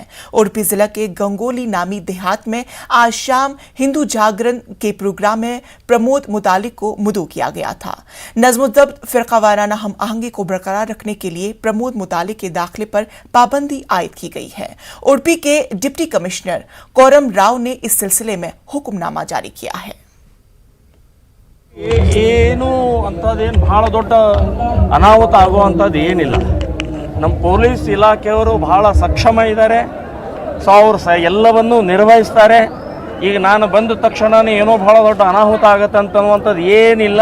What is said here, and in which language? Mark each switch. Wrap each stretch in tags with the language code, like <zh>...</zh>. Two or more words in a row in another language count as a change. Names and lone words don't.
<ur>اڈوپی ضلع کے گنگولی نامی دیہات میں آج شام ہندو جاگرن کے پروگرام میں پرمود متالک کو مدعو کیا گیا تھا. نظم و ضبط فرقہ وارانہ ہم آہنگی کو برقرار رکھنے کے لیے پرمود متالک کے داخلے پر پابندی عائد کی گئی ہے. اڈوپی کے</ur> <en>deputy commissioner</en> <ur>کورم راؤ نے اس سلسلے میں حکم نامہ جاری کیا ہے.</ur> <kn>ಏನು ಅಂಥದ್ದೇನು ಭಾಳ ದೊಡ್ಡ ಅನಾಹುತ ಆಗುವಂಥದ್ದು ಏನಿಲ್ಲ. ನಮ್ಮ ಪೊಲೀಸ್ ಇಲಾಖೆಯವರು ಭಾಳ ಸಕ್ಷಮ ಇದ್ದಾರೆ. ಸೊ ಅವರು ಎಲ್ಲವನ್ನೂ ನಿರ್ವಹಿಸ್ತಾರೆ. ಈಗ ನಾನು ಬಂದ ತಕ್ಷಣವೇ ಏನೋ ಭಾಳ ದೊಡ್ಡ ಅನಾಹುತ ಆಗುತ್ತೆ ಅಂತನ್ನುವಂಥದ್ದು ಏನಿಲ್ಲ.</kn>